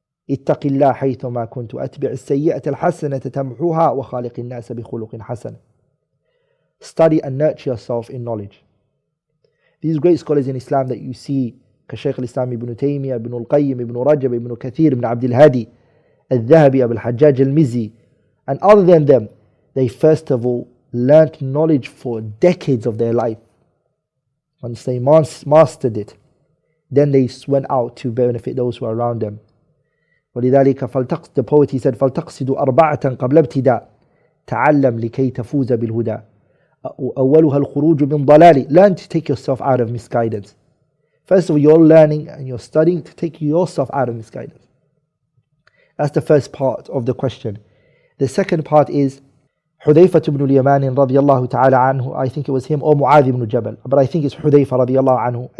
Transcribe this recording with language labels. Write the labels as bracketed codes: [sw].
[ar] اتق الله حيثما كنت أتبع السيئة الحسنة تمحوها وخالق الناس بخلق حسن. [en] Study and nurture yourself in knowledge. These great scholars in Islam that you see, كشيخ الإسلام ابن تيمية, ابن القيم, ابن رجب, ابن كثير, ابن عبد الهادي, الذهبي, أبو الحجاج المزي, and other than them, they first of all learnt knowledge for decades of their life. Once they mastered it, then they went out to benefit those who are around them. [ar] ولذلك [en] the poet, he said, [ar] فلتقصد أربعة قبل ابتداء تعلم لكي تفوز بالهدى أولها الخروج من ضلال. [en] Learn to take yourself out of misguidance. First of all, you're learning and you're studying to take yourself out of misguidance. That's the first part of the question. The second part is Hudayfa ibn al-Yaman radiyallahu ta'ala anhu. I think it was him or Mu'adh ibn Jabal, but I think it's Hudayfa radiyallahu anhu.